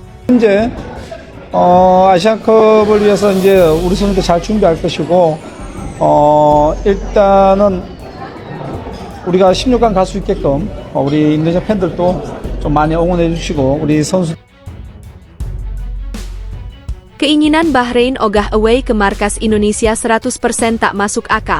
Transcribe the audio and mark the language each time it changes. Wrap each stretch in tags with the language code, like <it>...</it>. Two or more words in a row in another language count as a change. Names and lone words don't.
<ko>현재 아시안컵을 위해서 이제 우리 선수들 잘 준비할 것이고 일단은 우리가 16강 갈 수 있게끔 우리 인도네시아 팬들도 좀 많이 응원해 주시고 우리 선수</ko> <id>Keinginan Bahrain ogah away ke markas Indonesia 100% tak masuk akal.</id>